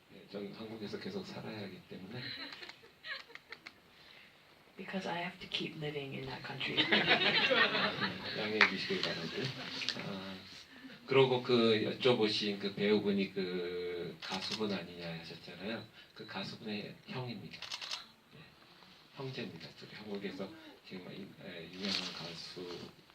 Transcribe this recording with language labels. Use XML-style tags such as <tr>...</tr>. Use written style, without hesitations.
<ko>전 한국에서 계속 살아야 하기 때문에</ko> <en>Because I have to keep living in that country.</en> <ko>양해해 주시길 바라고요. 그러고 그 여쭤보신 그 배우분이 그 가수분 아니냐 하셨잖아요. 그 가수분의 형입니다. 형제입니다. 저기 한국에서 지금 유명한 가수</ko>